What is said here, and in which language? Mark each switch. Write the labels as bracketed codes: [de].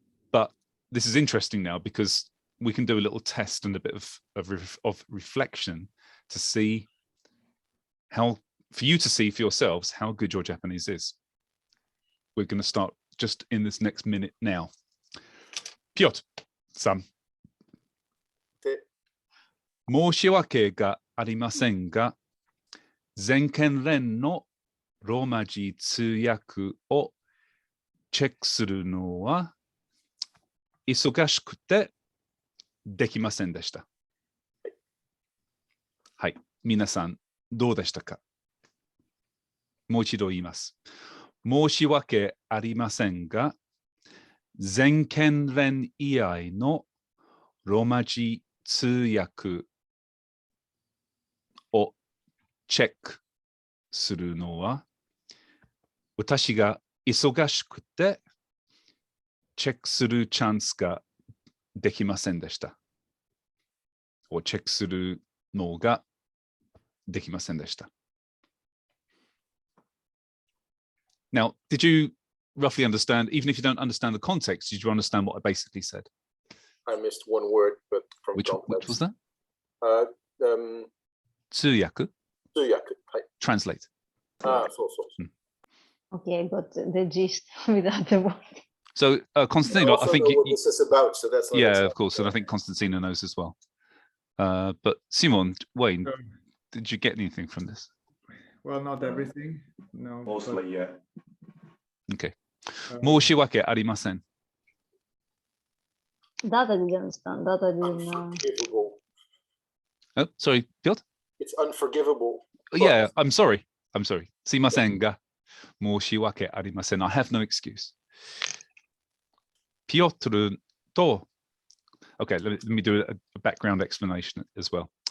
[en] But this is interesting now because we can do a little test and a bit of reflection to see for you to see for yourselves how good your Japanese is. We're going to start just in this next minute now. Piotr-san. [ja] 申し訳がありませんが、全県連のローマ字通訳をチェックするのは忙しくてできませんでした。はい、皆さんどうでしたか？もう一度言います。申し訳ありませんが、全県連以外のローマ字通訳をチェックするのは私が忙しくてチェックするチャンスができませんでした。をチェックするのができませんでした。 [en] Now, did you roughly understand, even if you don't understand the context, did you understand what I basically said? I missed one word, but from which was that? 通訳? [ja] 通訳、はい。 [en] Translate. [ja] そうそう。 [en] Okay, but the gist without the word. So, Constantino, I think what this is about, so that's yeah, of course, and I think Constantino knows as well. But Simon, Wayne, did you get anything from this? Well, not everything. No. Mostly, yeah. [ja] Okay. 申し訳ありません。 [en] That I didn't understand. That I didn't know. Oh, sorry, Piotr? It's unforgivable. Yeah, I'm sorry. I'm sorry. [ja] すいませんが、申し訳ありません. [en] I have no excuse. Piotr to. Okay, let me do a background explanation as well.